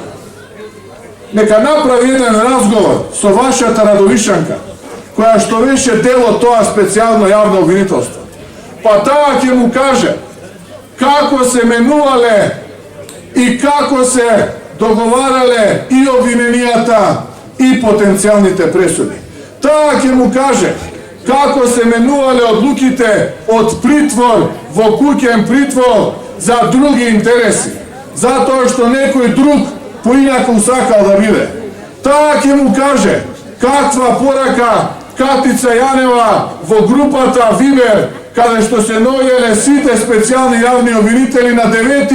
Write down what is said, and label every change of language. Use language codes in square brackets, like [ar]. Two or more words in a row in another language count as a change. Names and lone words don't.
[mk] Нека направи еден разговор со вашата радовишанка, која што беше дел од тоа специјално јавно обвинителство. Па таа ќе му каже како се менувале и како се договарале и обвиненијата и потенцијалните пресуди. Так је му каже, како се менувале одлуките од притвор во кућем притвор за други интереси. Зато што некој друг по инаком сакал да виде. Так је му каже, каква порака Katica Janeva во групата Viber, када што се нојеле сите специјални јавни обвинители на 9.